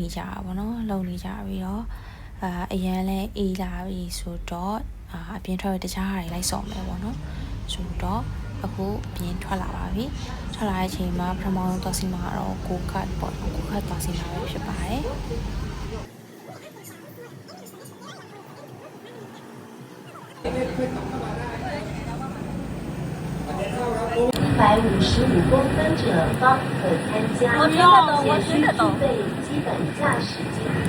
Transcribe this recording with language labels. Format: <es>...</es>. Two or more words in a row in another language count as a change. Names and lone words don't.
<my>ကြတာပေါ့နော်လုံနေကြပြီးတော့အရန်လဲအေးလာပြီဆိုတော့အပြင်ထွက်တခြားဟာတွေလိုက်စော်မယ်ပေါ့နော်ဆိုတော့အခုအပြင်ထွက်လာပါပြီထွက်လာတဲ့အချိန်မှာပထမဆုံးသွားစီမှာတော့ကိုကတ်ပေါ့နော်ကိုကတ်သွားစီမှာပဲဖြစ်ပါတယ်</my> <zh>155公分者方可参加，且需具备基本驾驶经验。</zh>